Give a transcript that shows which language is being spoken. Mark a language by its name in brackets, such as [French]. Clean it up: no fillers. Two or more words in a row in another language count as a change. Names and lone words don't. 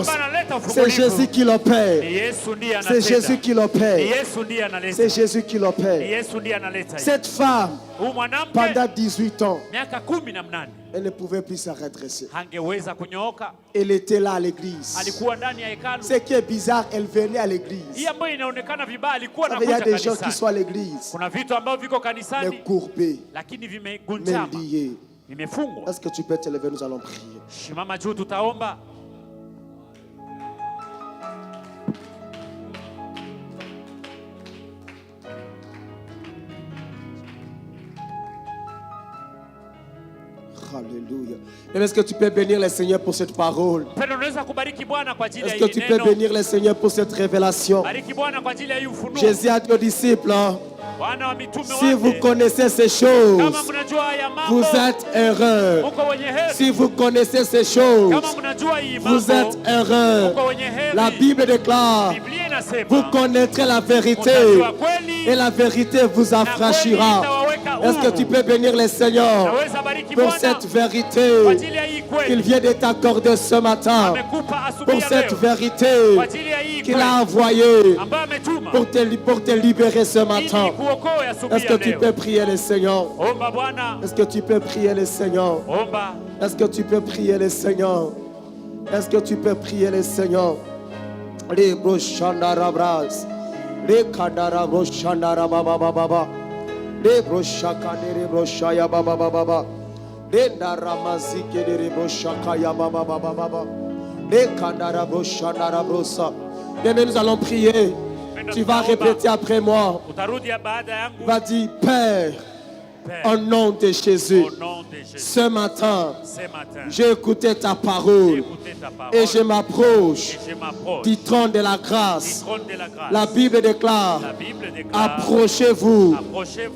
[Swahili] Yule ambaye analeta [French] C'est [Swahili] ufungulivu. [French] Jésus qui l'opère. [Swahili] Ni Yesu ndiye [French] C'est [Swahili] anatenda. [French] Jésus qui [Swahili] Ni [French] l'opère. [Swahili] Yesu ndiye analeta. [French] C'est Jésus qui [Swahili] Ni [French] l'opère. [Swahili] Yesu ndiye analeta. [French] Cette femme, [Swahili] Huyu mwanamke [French] pendant 18 ans, [Swahili] miaka 18 [French] Elle ne pouvait plus se redresser. [Swahili] hangeweza kunyooka. [French] Elle était là à l'église. [Swahili] Alikuwa ndani ya hekalu. [French] Ce qui est bizarre, elle venait à l'église. [Swahili] Hii ambayo inaonekana vibaya alikuwa [French] Il y a [Swahili] anakuja [French] des gens qui sont [Swahili] kanisani. [French] à l'église, [Swahili] Kuna vitu ambavyo viko [French] mais [Swahili] kanisani [French] courbés, [Swahili] lakini [French] mais [Swahili] vimegunjama, [French] liés. [Swahili] vimefungwa. [French] Est-ce que tu peux te lever? Nous allons prier. [Swahili] Shimama juu, tutaomba. [French] Alléluia. Et est-ce que tu peux bénir le Seigneur pour cette parole? [Swahili] Mpendwa, unaweza kubariki Bwana kwa ajili ya [French] Est-ce que [Swahili] hii [French] tu peux [Swahili] neno. [French] bénir le Seigneur pour cette révélation? [Swahili] Bariki Bwana kwa ajili ya hii ufunuo. [French] Jésus a dit aux disciples, hein, [Swahili] Wana wa mitume [French] si vous [Swahili] wake, [French] connaissez ces choses, [Swahili] kama mnajua haya mambo, [French] vous êtes heureux. [Swahili] mko wenye heri. [French] Si vous connaissez ces choses, [Swahili] Kama mnajua hii [French] vous [Swahili] mambo, [French] êtes heureux. [Swahili] mko wenye heri. [French] La Bible déclare, [Swahili] Biblia inasema, [French] vous connaîtrez la vérité [Swahili] mtajua kweli, [French] et la vérité vous [Swahili] na kweli [French] affranchira. [Swahili] itawaweka [French] Est-ce que [Swahili] huru. [French] tu peux bénir le Seigneur [Swahili] Naweza bariki [French] pour [Swahili] Bwana [French] cette [Swahili] kwa [French] vérité [Swahili] ajili ya hii [French] qu'il [Swahili] kweli. [French] vient de t'accorder ce matin, [Swahili] Amekupa asubuhi [French] pour [Swahili] ya [French] cette [Swahili] leo. [French] vérité [Swahili] Kwa ajili ya hii [French] qu'il [Swahili] kweli [French] a envoyée [Swahili] ambayo ametuma [French] pour te libérer ce matin. [Swahili] ili kuokoa asubuhi [French] Est-ce que [Swahili] ya [French] tu [Swahili] leo. [French] peux prier le Seigneur? [Swahili] Omba Bwana, [French] Est-ce que tu peux prier le Seigneur? [Swahili] omba. [French] Est-ce que tu peux prier le Seigneur? Est-ce que tu peux prier le Seigneur? Les brochandarabras, les kadaraboshandarabababa, les brochakane, les brochaya bababa, les daramazike, les brochakaya bababa, les kandaraboshandarabrosa. Bien, nous allons prier. Tu vas répéter après moi. [Swahili] Utarudia baada yangu. [French] Va dire, Père, Père, au nom de Jésus, au nom de Jésus, ce matin, ce matin, j'ai écouté ta j'ai parole écouté ta parole et je m'approche et je m'approche du trône de la du grâce. trône de la grâce. La Bible déclare, La Bible déclare, approchez-vous approchez-vous